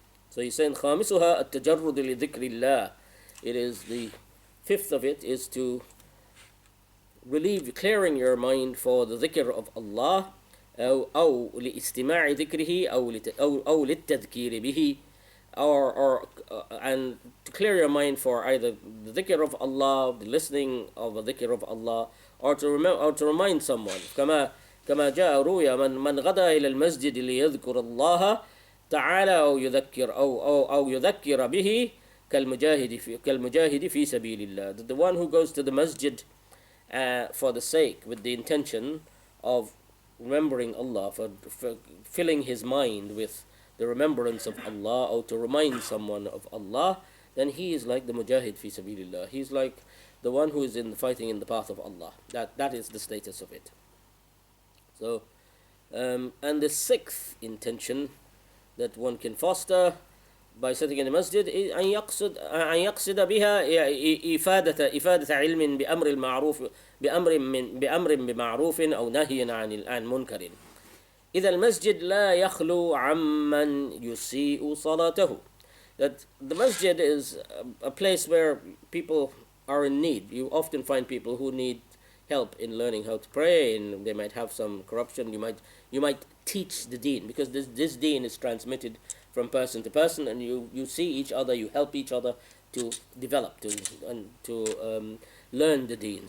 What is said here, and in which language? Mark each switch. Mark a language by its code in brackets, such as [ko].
[en] So he's saying [ar] خامسها التجرد لذكر الله. [en] It is the fifth of it is to clearing your mind for the dhikr of Allah, [ar] أو لاستماع ذكره أو للتذكير به, [en] and to clear your mind for either the dhikr of Allah, the listening of the dhikr of Allah, or to remind someone. [ar] كما جاء روي من غدا إلى المسجد ليذكر الله تعالى أو يذكر به كالمجاهد في سبيل الله. [en] The one who goes to the masjid for the sake, with the intention of remembering Allah, for filling his mind with the remembrance of Allah, or to remind someone of Allah, then he is like the mujahid fi sabilillah. He's like the one who is fighting in the path of Allah. That is the status of it. So, and the sixth intention that one can foster by sitting in the masjid is [ar] أن يقصد بها إفادة علم بأمر بمعروف أو نهي عن منكر. إذا المسجد لا يخلو عمن يسيء صلاته. [en] That the masjid is a place where people are in need. You often find people who need help in learning how to pray, and they might have some corruption. You might teach the deen, because this deen is transmitted from person to person, and you see each other, you help each other to develop to learn the deen.